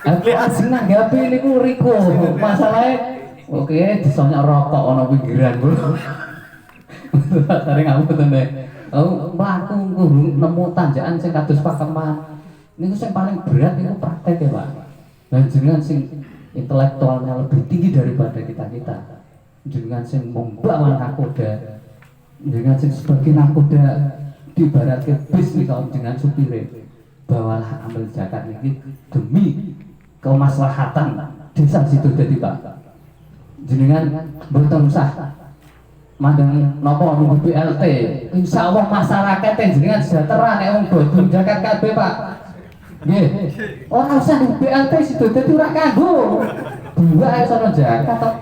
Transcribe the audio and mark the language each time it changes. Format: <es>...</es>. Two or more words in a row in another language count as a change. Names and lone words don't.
<jv>Sing nanggapi niku Riko. Masalahe oke disonyok rokok ono pinggiran, Bro. Sare ngapunten nek. Mlaku nemu tanjakan sing kados pakeman. Niku sing paling berat niku praktek ya Pak.</jv> <id>Dan</id> <jv>jenengan sing</jv> <id>intelektualnya lebih tinggi daripada kita.</id> <jv>Jenengan sing</jv> <id>membawa nakoda.</id> <jv>Jenengan sing</jv> <id>sebagai nakoda diibaratkan bis kalau dengan supire. Bawalah ambil zakat ini demi kemaslahatan desa situ dadi Pak.</id> <jv>Jenengan mboten usah mandang napa nunggu BLT. Insyaallah masyarakat jenengan sejahtera nek wong bodho zakat kabeh Pak. Nggih. Ora usah nunggu BLT situ dadi ora kanggo. Dua ae sono zakat tok.</jv>